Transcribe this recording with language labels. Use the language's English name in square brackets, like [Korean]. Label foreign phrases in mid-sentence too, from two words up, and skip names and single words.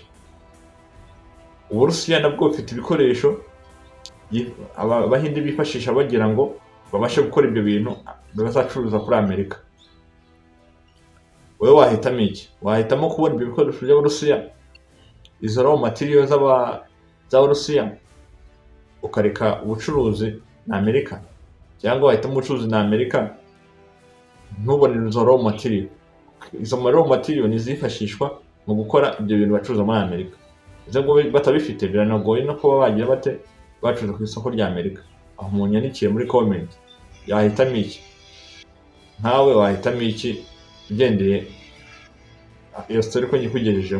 [Kinyarwanda] Uburusiya nabwo bufite ibikoresho Abahinde bifashisha bagira ngo babashe gukora ibyo bintu bazacuruza kuri Amerika. Wowe wahitamo iki? Wahitamo kubona ibyo bikoresho by'Abarusiya, izo [English] raw material [Kinyarwanda] z'Abarusiya, ukareka ubucuruzi na Amerika, cyangwa wahitamo ubucuruzi na Amerika ntubone izo [English] raw material? [Kinyarwanda] Izo [English] raw material [Kinyarwanda] nizifashishwa mu gukora ibyo bintu bacuruza muri Amerika. Izo ngo batabifite biranagoye no kuba bagira bate bacuruza ku isoko rya Amerika. Aho munyandikiye muri comment yahitamo iki? Ntawe wahitamo iki ugendeye iyo story ko nyikugejejeho?